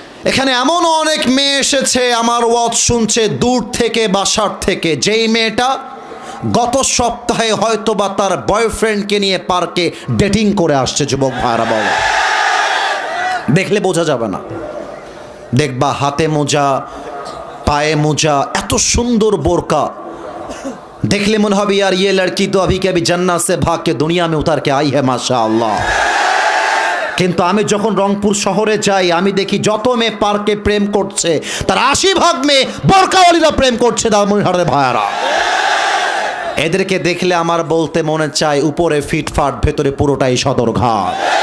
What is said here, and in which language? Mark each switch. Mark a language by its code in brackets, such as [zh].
[bn] এখানে এমনও অনেক মেয়ে এসেছে, আমার ওয়াজ শুনছে দূর থেকে, বাসার থেকে, যেই মেয়েটা গত সপ্তাহে হয়তোবা তার বয়ফ্রেন্ডকে নিয়ে পার্কে ডেটিং করে আসছে। যুবক ভাইরা বলো, দেখলে বোঝা যাবে না, দেখবা হাতে মোজা, পায়ে মোজা, এত সুন্দর বোরকা, देखले मन হবে [hi] यार ये लड़की तो अभी के अभी जन्नत से भाग के दुनिया में उतर के आई है माशाअल्लाह। [bn] কিন্তু আমি যখন রংপুর শহরে যাই আমি দেখি যত মেয়ে পার্কে প্রেম করছে তার 80% মেয়ে বোরকাওয়ালিরা প্রেম করছে দামনহাটের ভাইয়ারা। এদেরকে দেখলে আমার বলতে মনে চায় উপরে ফিটফাট ভেতরে পুরোটাই সদরঘাট।